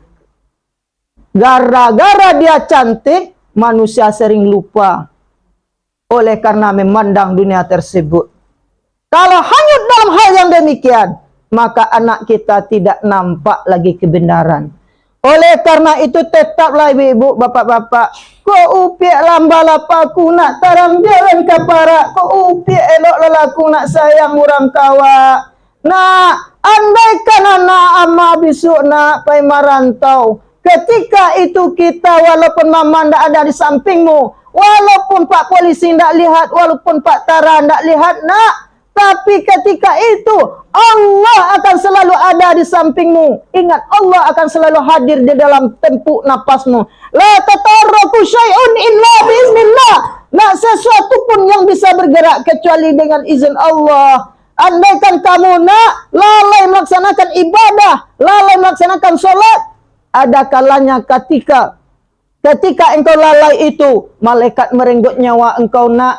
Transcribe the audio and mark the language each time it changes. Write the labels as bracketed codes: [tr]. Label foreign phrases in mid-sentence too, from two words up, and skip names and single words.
[id] Gara-gara dia cantik, manusia sering lupa oleh karena memandang dunia tersebut. Kalau hanyut dalam hal yang demikian, maka anak kita tidak nampak lagi kebenaran. Oleh karena itu tetaplah ibu-ibu, bapak-bapak, [min] ko upiak lamba lapaku nak tarang jalan kaparak, ko upiak elok lelaku nak sayang orang kawa. Nah, andaikan anak ama besok nak pai marantau, [id] ketika itu kita walaupun mama ndak ada di sampingmu, walaupun Pak Polisi ndak lihat, walaupun Pak Tara ndak lihat nak, tapi ketika itu Allah akan selalu ada di sampingmu. Ingat, Allah akan selalu hadir di dalam tempuk napasmu. [ar] La tatarraku syai'un illa biiznillah. [id] Nak sesuatu pun yang bisa bergerak kecuali dengan izin Allah. Andaikan kamu nak lalai melaksanakan ibadah, lalai melaksanakan sholat, ada kalanya ketika engkau lalai itu, malaikat merenggut nyawa engkau nak.